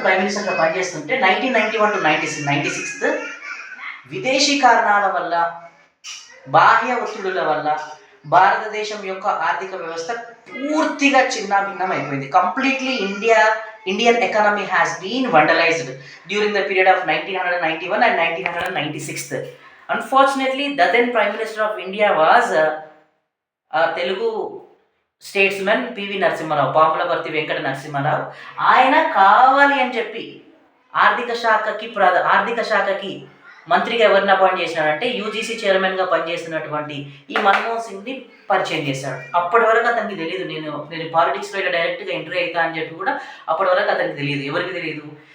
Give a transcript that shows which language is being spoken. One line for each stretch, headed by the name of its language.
Telugu: Prime మినిస్టర్గా పనిచేస్తుంటే 1991 to 96 విదేశీ కారణాల వల్ల, బాహ్య ఒత్తిడుల వల్ల భారతదేశం యొక్క ఆర్థిక వ్యవస్థ పూర్తిగా చిన్నాభిన్నం అయిపోయింది.
English: Completely Indian economy has been vandalised during the period of 1991 and 1996. Unfortunately, the then Prime Minister of India was Telugu statesmen PV Narasimha Rao, Pamulaparthi Venkata Narasimha Rao.
Telugu: ఆయన కావాలి అని చెప్పి ఆర్థిక శాఖకి మంత్రిగా ఎవరిని అపాయింట్ చేసినాడంటే యూజీసీ చైర్మన్గా పనిచేస్తున్నటువంటి ఈ మన్మోహన్ సింగ్ని పరిచయం చేశాడు. అప్పటి వరకు అతనికి తెలియదు, నేను పాలిటిక్స్లో ఇలా డైరెక్ట్గా ఎంట్రీ అవుతా అని చెప్పి కూడా అప్పటి వరకు అతనికి తెలియదు. ఎవరికి తెలియదు?